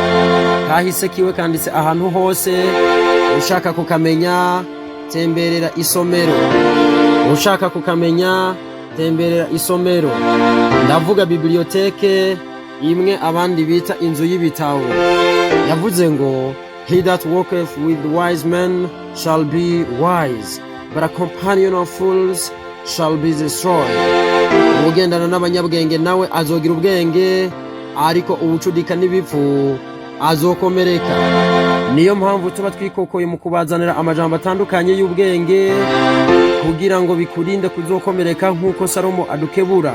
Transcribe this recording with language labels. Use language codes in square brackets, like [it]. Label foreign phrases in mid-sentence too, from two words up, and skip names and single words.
[rn] Kahise kiwe kanditse ahantu hose. Ushaka kukamenya, temberera isomero. Ushaka kukamenya, temberera isomero. Ndavuga biblioteke, imwe abandi bita inzu y'ibitabo. Yavuze ngo, [en] he that walketh with wise men shall be wise, but a companion of fools shall be destroyed. [rn] Ugendana n'abanyabwenge nawe azogira ubwenge, ariko ubucudika n'ibipfu azokomereka. Niyo mpamvu tuba twikokoye mu kubazanira amajambo atandukanye y'ubwenge kugira ngo bikurinde kuzokomereka nk'uko Salomo adukebura.